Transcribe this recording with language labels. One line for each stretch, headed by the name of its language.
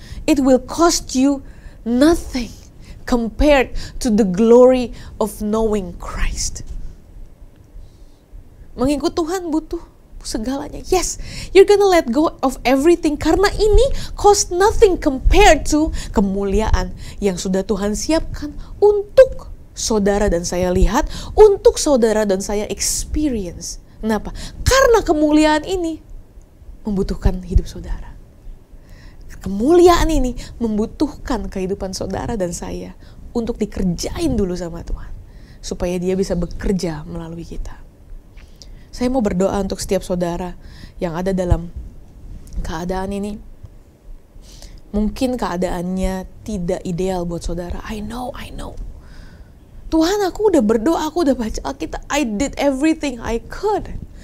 English: It will cost you nothing compared to the glory of knowing Christ.
Indonesian: Mengikut Tuhan butuh segalanya.
English: Yes, you're gonna let go of everything
Indonesian: karena ini
English: cost nothing compared to
Indonesian: kemuliaan yang sudah Tuhan siapkan untuk saudara dan saya lihat, untuk saudara dan saya
English: experience.
Indonesian: Kenapa? Karena kemuliaan ini membutuhkan hidup saudara. Kemuliaan ini membutuhkan kehidupan saudara dan saya untuk dikerjain dulu sama Tuhan, supaya dia bisa bekerja melalui kita. Saya mau berdoa untuk setiap saudara yang ada dalam keadaan ini. Mungkin keadaannya tidak ideal buat saudara.
English: I know.
Indonesian: Tuhan, aku udah berdoa, aku udah baca Alkitab.
English: I did everything I could.